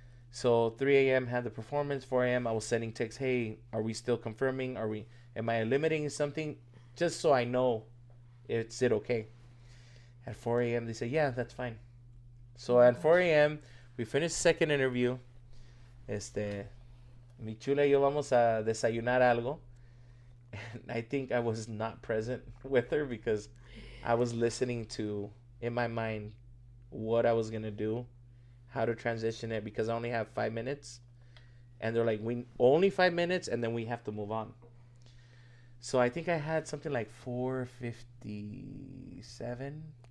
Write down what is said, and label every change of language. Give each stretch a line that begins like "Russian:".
English: So 3 a.m. had the performance. 4 a.m. I was sending texts. Hey, are we still confirming? Am I limiting something? Just so I know, is it okay? At 4 a.m. they say, yeah, that's fine. So at 4 a.m. we finished the second interview.
Spanish: Mi chula y yo vamos a desayunar algo.
English: And I think I was not present with her because I was listening to, in my mind, what I was going to do, how to transition it, because I only have 5 minutes. And they're like, we only 5 minutes, and then we have to move on. So I think I had something like 4:57.